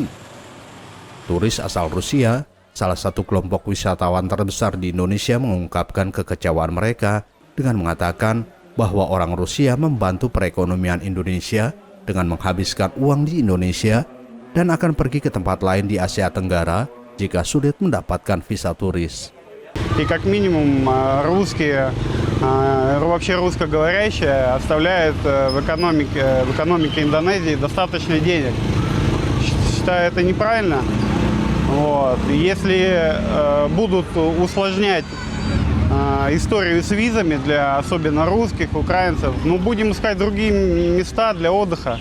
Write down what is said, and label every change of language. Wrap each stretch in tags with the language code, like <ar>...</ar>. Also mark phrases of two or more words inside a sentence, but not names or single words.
<id>Turis asal Rusia, salah satu kelompok wisatawan terbesar di Indonesia, mengungkapkan kekecewaan mereka dengan mengatakan bahwa orang Rusia membantu perekonomian Indonesia dengan menghabiskan uang di Indonesia dan akan pergi ke tempat lain di Asia Tenggara jika sulit mendapatkan visa turis.</id> <ru>И как минимум русские, вообще русскоговорящие оставляют в экономике Индонезии достаточно денег. Считаю это неправильно. Вот. Если будут усложнять историю с визами для особенно русских, украинцев, будем искать другие места для отдыха.</ru>